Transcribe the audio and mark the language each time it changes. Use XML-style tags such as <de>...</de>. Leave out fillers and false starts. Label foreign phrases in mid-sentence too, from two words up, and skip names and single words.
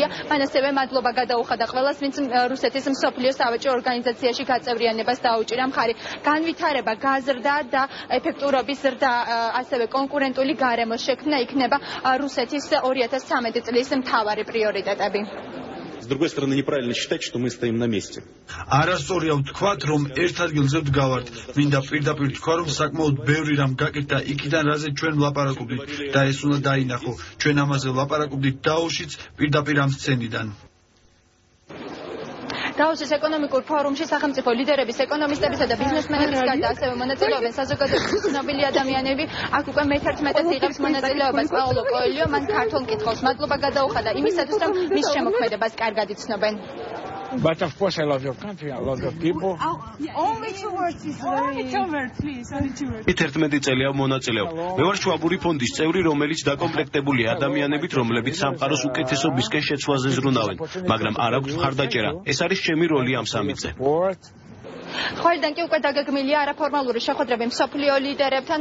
<ka>მან ასევე მადლობა გადაუხადა ყველას, ვინც რუსეთის მსოფლიო სავაჭრო ორგანიზაციაში გაწევრიანებას დაუჭირა მხარი. განვითარება, გაზრდა და ეფექტურობის ზრდა, ასევე კონკურენტული გარემოს შექმნა იქნება რუსეთის 2013 წლის მთავარი პრიორიტეტები.</ka> <ru>С другой стороны, неправильно считать, что мы стоим на месте.</ru> <ka>არასწორია ვთქვათ, რომ ერთ ადგილზე ვდგავართ. მინდა პირდაპირ თქვა, რომ საკმაოდ ბევრი რამ გაკეთდა იქიდან, რაზე ჩვენ ვლაპარაკობდით და ეს უნდა დაინახო. ჩვენ ამაზე ვლაპარაკობდით დაოშიც პირდაპირ ამ სცენიდან. დავოსის ეკონომიკურ ფორუმში სახელმწიფო ლიდერების, ეკონომისტებისა და ბიზნესმენების გარდა ასევე მონაწილეობენ საზოგადოების ცნობილი ადამიანები. აქ უკვე მე-11 იღებს მონაწილეობას პაულო კოელიო. მან ქართულ მკითხველს მადლობა გადაუხადა იმისათვის, რომ მის შემოქმედებას კარგად იცნობენ.</ka> <en>But of course I love your country, I love your people. Only 2 words is only 2 words, please, only 2 words.</en> <ka>11 წელია მონაწილეობ. მე ვარ შუაბური ფონდის წევრი, რომელიც დაკომპლექტებულია ადამიანებით, რომლებიც სამყაროს უკეთესობისკენ შეცვლაზე ზრუნავენ, მაგრამ არ აქვთ მხარდაჭერა. ეს არის ჩემი როლი ამ სამიტზე. ხოლიდან კი უკვე დაგეგმილია არაფორმალური შეხვედრები მსოფლიო ლიდერებთან.</ka>